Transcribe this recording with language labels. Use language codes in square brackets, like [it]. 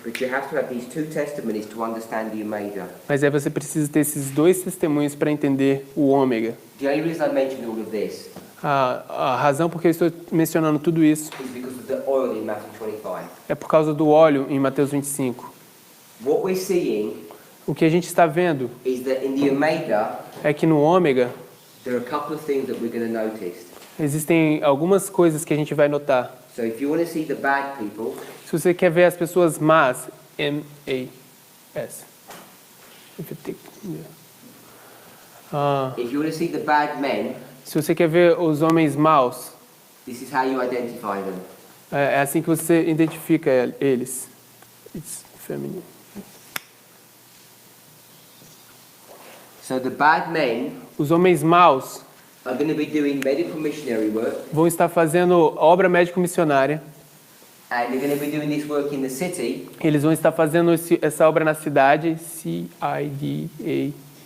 [en] But you have to have these two testimonies to understand the omega. [pt] Mas aí você precisa ter esses dois testemunhos para entender o ômega. [en] The only reason I mentioned all of this [pt] A razão por que eu estou mencionando tudo isso [en] is because of the oil in Matthew 25. [pt] é por causa do óleo em Mateus 25. [en] What we're seeing [pt] O que a gente está vendo [en] is that in the omega, [pt] é que no ômega [en] there are a couple of things that we're going to notice. [pt] existem algumas coisas que a gente vai notar. [en] So if you want to see the bad people, [pt] Se você quer ver as pessoas más, M-A-S. [en] If you take- if you want to see the bad men, [pt] Se você quer ver os homens maus, [en] this is how you identify them. [pt] é assim que você identifica eles. [en] It's feminine. So the bad men [pt] Os homens maus [en] are going to be doing medical missionary work, [pt] vão estar fazendo obra médico-missionária. [en] and they're going to be doing this work in the city, [pt] Eles vão estar fazendo essa obra na cidade, C-I-D-A-D-E.